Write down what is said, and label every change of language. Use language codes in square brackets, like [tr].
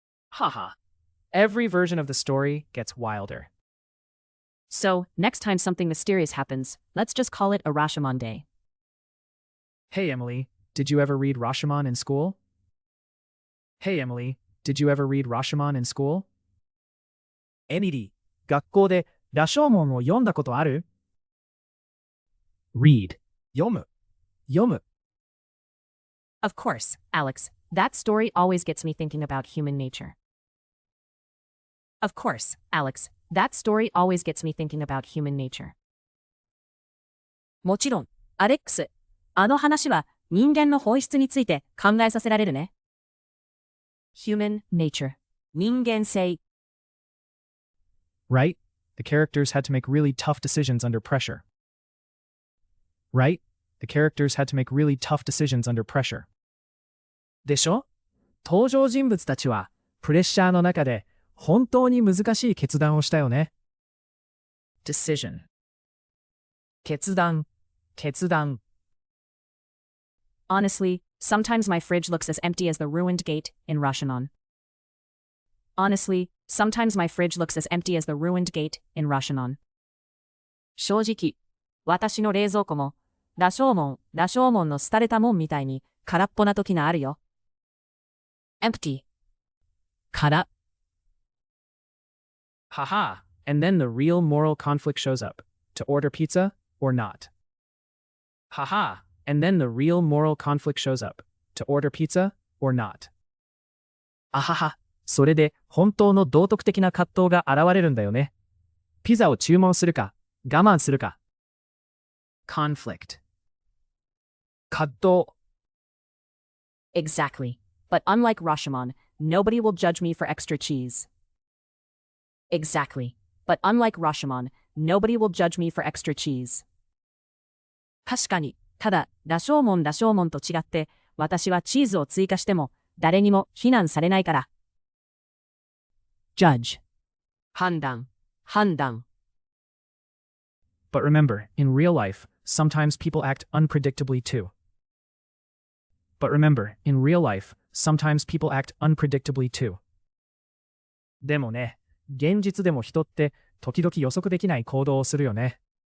[en] Haha. Every version of the story gets wilder. So, next time something mysterious happens, let's just call it a Rashomon day. Hey Emily, did you ever read Rashomon in school? Hey Emily, did you ever read Rashomon in school? [ja] エミリー、学校で羅生門を読んだことある？ [en] Read. [ja] 読む。読む。 [en] Of course, Alex. That story always gets me thinking about human nature. Of course, Alex. That story always gets me thinking about human nature. [ja] もちろん、アレックス。あの話は人間の本質について考えさせられるね。 [en] Human nature. [ja] 人間性。 [en] Right? The characters had to make really tough decisions under pressure. Right? The characters had to make really tough decisions under pressure. [ja] でしょ？登場人物たちはプレッシャーの中で本当に難しい決断をしたよね。 [en] Decision. [ja] 決断。決断。 [en] Honestly, sometimes my fridge looks as empty as the ruined gate in Rashomon. Honestly, sometimes my fridge looks as empty as the ruined gate in Rashomon. [ja] 正直、私の冷蔵庫も、羅生門の廃れた門みたいに空っぽな時があるよ。 [en] Empty. [ja] 空。 [en] Haha. And then the real moral conflict shows up. To order pizza or not. Haha. And then the real moral conflict shows up. To order pizza or not. [ja] あはは。それで本当の道徳的な葛藤が現れるんだよね。ピザを注文するか、我慢するか。 [en] Conflict. [ja] 葛藤。 [en] Exactly. But unlike Rashomon, nobody will judge me for extra cheese. Exactly. But unlike Rashomon, nobody will judge me for extra cheese. [ja] 確かに、ただ、羅生門と違って、私はチーズを追加しても、誰にも非難されないから。 [en] Judge. [ja] 判断。 [en] But remember, in real life, sometimes people act unpredictably too. But remember, in real life, sometimes people act unpredictably too. [ja] でもね、現実でも人って時々予測できない行動をするよね。